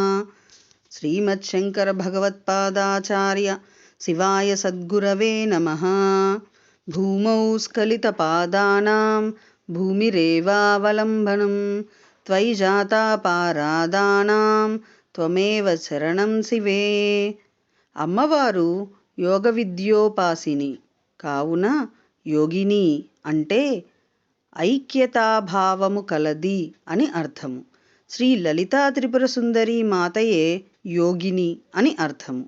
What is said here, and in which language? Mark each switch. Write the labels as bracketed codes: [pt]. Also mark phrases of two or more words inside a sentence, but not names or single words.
[sa] श्रीमच्छङ्करभगवत्पादाचार्य शिवाय सद्गुरवे नमः। भूमौ स्खलितपादानां भूमिरेवावलम्बनं त्वयि जातापारादानां त्वमेव శరణం శివే. [te] అమ్మవారు యోగ విద్యోపాసిని కావున యోగిని అంటే ఐక్యతాభావము కలది అని అర్థము. శ్రీ లలితా త్రిపుర సుందరి మాతయే యోగిని అని అర్థము.